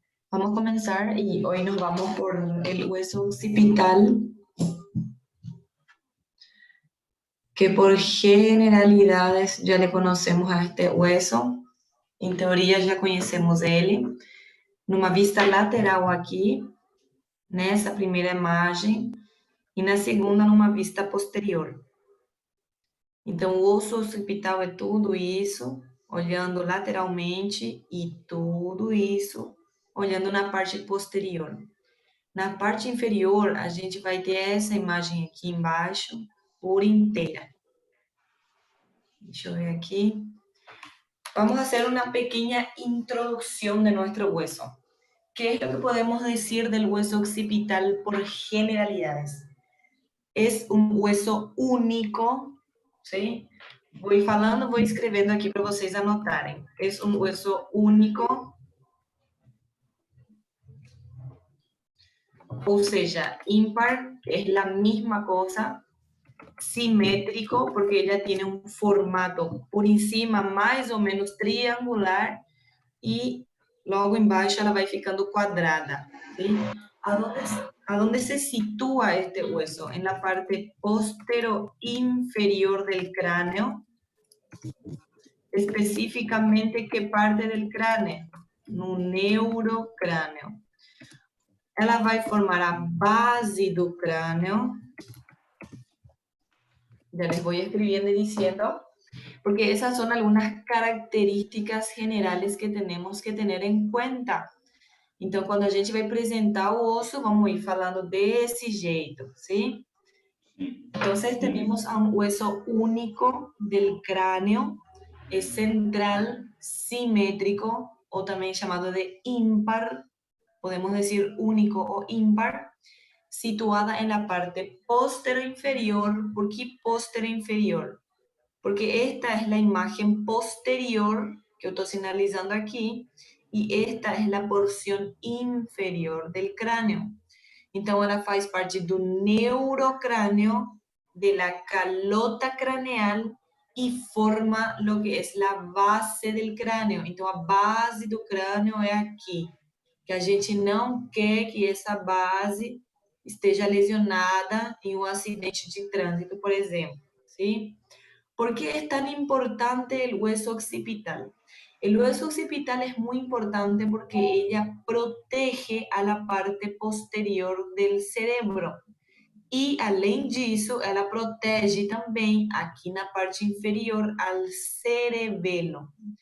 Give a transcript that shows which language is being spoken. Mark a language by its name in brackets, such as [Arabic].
[Spanish] Vamos a comenzar y hoy nos vamos por el hueso occipital, que por generalidades ya le conocemos a este hueso. [Portuguese] En teoria já conhecemos ele. Numa vista lateral aqui, nessa primeira imagem, e na segunda numa vista posterior. Então, o osso occipital é tudo isso, olhando lateralmente, e tudo isso, olhando na parte posterior. Na parte inferior, a gente vai ter essa imagem aqui embaixo, por inteira. Deixa eu ver aqui. [Spanish] Vamos a hacer una pequeña introducción de nuestro hueso. ¿Qué es lo que podemos decir del hueso occipital por generalidades? Es un hueso único, ¿sí? Voy falando, voy escribiendo aquí [Portuguese] para vocês anotarem. [Spanish] Es un hueso único, o sea, ímpar es la misma cosa, simétrico, porque ella tiene un formato por encima [Portuguese] mais ou menos triangular e logo embaixo ela vai ficando quadrada, [Spanish] ¿sí? ¿A dónde se sitúa este hueso? En la parte postero-inferior del cráneo. Específicamente, ¿qué parte del cráneo? [Portuguese] No neurocrânio. Ela vai formar a base do cráneo. [Spanish] Ya les voy escribiendo y diciendo, porque esas son algunas características generales que tenemos que tener en cuenta. [Portuguese] Então, quando a gente vai apresentar o osso, vamos ir falando desse jeito, ¿sí? [Spanish] Entonces, tenemos a un hueso único del cráneo, es central, simétrico, o también llamado de ímpar, podemos decir único o ímpar, situada en la parte postero inferior. ¿Por qué postero inferior? Porque esta es la imagen posterior que yo estoy señalizando aquí, y esta es la porción inferior del cráneo. [Portuguese] Então, ela faz parte do [Spanish] neurocráneo, de la calota craneal, y forma lo que es la base del cráneo. [Portuguese] Então, a base do crânio é aqui, que a gente não quer que essa base esteja lesionada em um acidente de trânsito, por exemplo, ¿sí? [Spanish] ¿Por qué es tan importante el hueso occipital? El hueso occipital es muy importante porque ella protege a la parte posterior del cerebro. [Portuguese] E, além disso, ela protege também, aqui na parte inferior, [Spanish] al cerebelo.